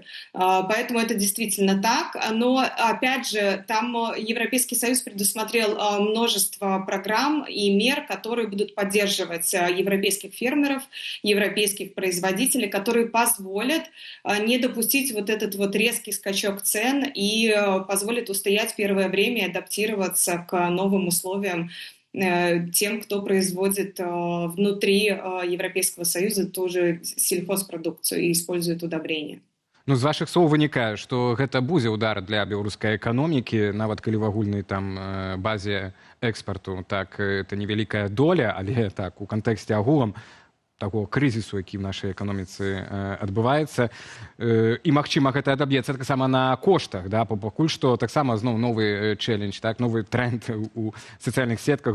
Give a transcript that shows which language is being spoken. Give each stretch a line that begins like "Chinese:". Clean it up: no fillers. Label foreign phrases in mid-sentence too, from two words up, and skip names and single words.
Russian: Поэтому это действительно так. Но, опять же, там Европейский Союз предусмотрел множество программ и мер, которые будут поддерживать европейских фермеров, европейских производителей, которые позволят не допустить вот этот вот резкий скачок цен и позволят устоять первое время и адаптироваться к новым условиям тем, кто производит внутри Европейского Союза тоже сельхозпродукцию и использует удобрения.
Belarusian: Ну, з вашых слоў вынікае, што гэта будзе удар для беларускай эканомікі, нават калі в агульнай там базе экспарту, так, это невялікая доля, але так, у кантэксце агулам такого крызісу, які в нашай эканоміцы адбываецца, і магчыма гэта адаб'ецца таксама на коштах, да, пакуль што таксама зноў новы чэлендж, так, новы тренд у сацыяльных сетках.